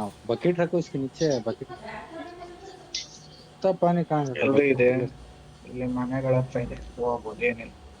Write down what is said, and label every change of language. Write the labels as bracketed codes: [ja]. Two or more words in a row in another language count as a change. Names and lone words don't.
[hi] बकेट रखो इसके नीचे. बकेट तब पानी कहाँ है? [kn] ಎಲ್ರೂ ಇದೆ ಇಲ್ಲಿ ಮನೆಗಳ ಹತ್ರ ಇದೆ, ಹೋಗ್ಬೋದು ಏನಿಲ್ಲ.